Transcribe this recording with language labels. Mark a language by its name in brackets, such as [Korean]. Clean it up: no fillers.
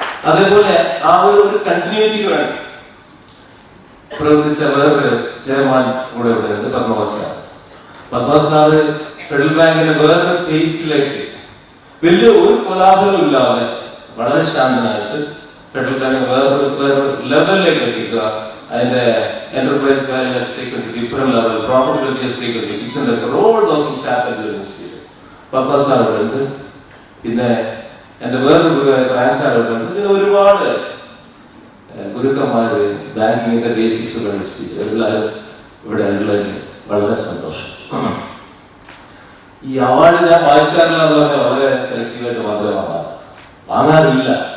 [Malayalam] അതേപോലെ ആ ഒരു കണ്ടിന്യൂറ്റിക്ക് വേണ്ടി പ്രവർത്തിച്ച വേറൊരു ചെയർമാൻ കൂടെ ഇവിടെ ഉണ്ട്, പത്മനാഭ സാറ് ഫെഡറൽ ബാങ്കിന്റെ വേറൊരു ഫേസിലേക്ക് വലിയ ഒരു കോലാഹലവും ഇല്ലാതെ വളരെ ശാന്തനായിട്ട് ഫെഡറൽ ബാങ്ക് വേറൊരു ലെവലിലേക്ക് എത്തിക്കുക. അതിന്റെ enterprise value [English] has taken to different level, profitability has taken to 600 crore, all those things happened during this period. [Malayalam] Padmanabha sir ഇവിടെ ഉണ്ട്. പിന്നെ എന്റെ വേറൊരു ഗുരുവായ ഫ്രാൻസ് സാർ ഇവിടെ ഉണ്ട്. പിന്നെ ഒരുപാട് ഗുരുക്കന്മാര് ബാങ്കിങ്ങിന്റെ ബേസിക്സ് പഠിച്ചിട്ട് എല്ലാവരും ഇവിടെ ഉള്ളതിൽ വളരെ സന്തോഷം. ഈ അവാർഡ് ഞാൻ വായിക്കാറില്ല എന്ന് പറഞ്ഞാൽ വളരെ സെലക്റ്റീവായിട്ട് മാത്രമേ വാങ്ങാറില്ല.